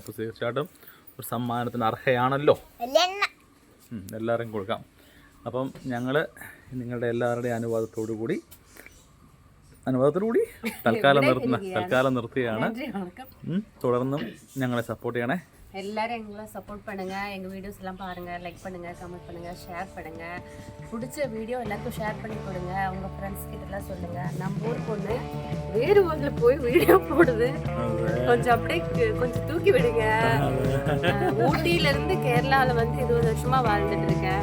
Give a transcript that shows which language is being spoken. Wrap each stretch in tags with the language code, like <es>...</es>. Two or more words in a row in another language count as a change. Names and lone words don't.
<ml>അപ്പൊ തീർച്ചയായിട്ടും ഒരു സമ്മാനത്തിന് അർഹയാണല്ലോ. എല്ലാവരും കൊടുക്കാം. അപ്പം ഞങ്ങൾ നിങ്ങളുടെ എല്ലാവരുടെയും അനുവാദത്തോടു കൂടി തൽക്കാലം നിർത്തുകയാണ്. തുടർന്നും ഞങ്ങളെ സപ്പോർട്ട് ചെയ്യണേ.</ml> <ta>எல்லாரும் எங்களை சப்போர்ட் பண்ணுங்க. எங்கள் வீடியோஸ் எல்லாம் பாருங்க, லைக் பண்ணுங்க, கமெண்ட் பண்ணுங்க, ஷேர் பண்ணுங்க. பிடிச்ச வீடியோ எல்லாருக்கும் ஷேர் பண்ணி கொடுங்க. உங்க ஃப்ரெண்ட்ஸ் கிட்ட எல்லாம் சொல்லுங்க. நம்ம ஊர் பொண்ணு வேறு ஊர்ல போய் வீடியோ போடுது, கொஞ்சம் அப்படியே கொஞ்சம் தூக்கி விடுங்க. ஊட்டியில இருந்து கேரளால வந்து 20 வருஷமா வாழ்ந்துட்டு இருக்கேன்.</ta>